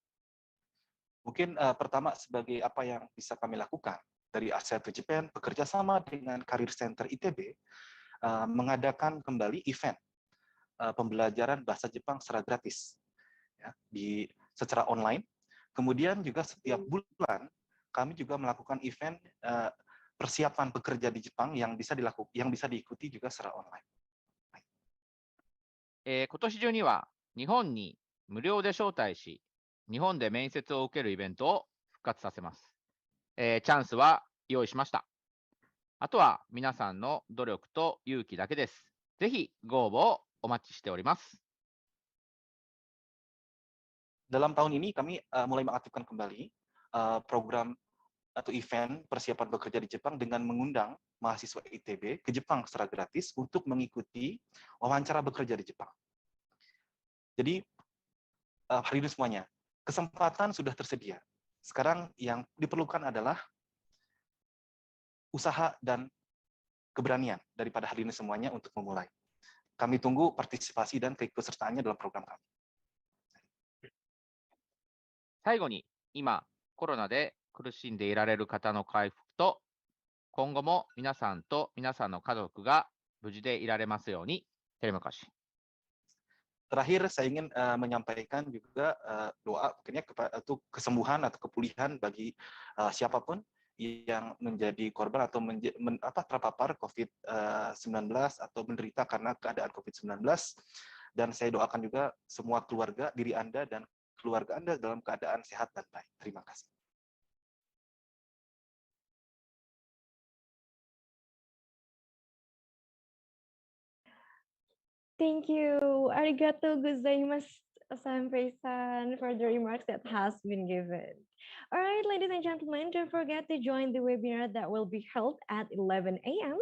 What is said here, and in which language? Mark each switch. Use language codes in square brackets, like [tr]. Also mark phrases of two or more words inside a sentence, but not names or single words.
[id] Mungkin pertama sebagai apa yang bisa kami lakukan dari Asia to Japan bekerja sama dengan Career Center ITB mengadakan kembali event pembelajaran bahasa Jepang secara gratis ya, secara online. Kemudian juga setiap bulan kami juga melakukan event persiapan bekerja di Jepang yang bisa diikuti juga secara online. [ja] 今年中には日本に無料で招待し、日本で面接を受けるイベントを復活させます。チャンスは用意しました。あとは皆さんの努力と勇気だけです。ぜひご応募をお待ちしております。 [id] Dalam tahun ini kami mulai mengaktifkan kembali program atau event persiapan bekerja di Jepang dengan mengundang mahasiswa ITB ke Jepang secara gratis untuk mengikuti wawancara bekerja di Jepang. Jadi hari ini semuanya, kesempatan sudah tersedia. Sekarang yang diperlukan adalah usaha dan keberanian daripada hari ini semuanya untuk memulai. Kami tunggu partisipasi dan keikutsertaannya dalam program kami. [ja] 最後に、今、コロナで苦しんでいられる方の回復と、今後も皆さんと皆さんの家族が無事でいられますように。 [id] Terima kasih. Terakhir, saya ingin menyampaikan juga doa mungkinnya untuk kesembuhan atau kepulihan bagi siapapun yang menjadi korban atau terpapar COVID-19 atau menderita karena keadaan COVID-19. Dan saya doakan juga semua keluarga, diri Anda dan keluarga Anda dalam keadaan sehat dan baik. Terima kasih. [en] Thank you. [ja] ありがとうございます, Sampai-san, [en] for the remarks that has been given. All right, ladies and gentlemen, don't forget to join the webinar that will be held at 11 a.m.